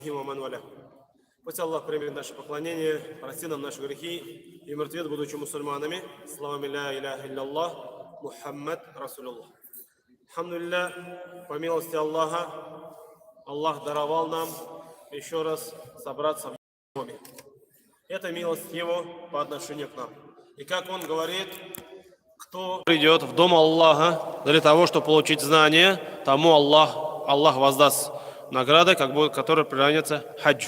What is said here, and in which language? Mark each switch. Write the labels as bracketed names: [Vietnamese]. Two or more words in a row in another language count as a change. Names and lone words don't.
[Arabic] ومن والاه. [Russian] Пусть Аллах примет наше поклонение, прости нам наши грехи и мертвец, будучи мусульманами. [Arabic] Слава لا إله إلا الله، محمد رسول الله. [Russian] Алхамдулилля, по милости Аллаха, Аллах даровал нам еще раз собраться в доме. Это милость Его по отношению к нам. И как Он говорит, кто придет в дом Аллаха для того, чтобы получить знания, тому Аллах воздаст награды, которые приравнятся хаджу.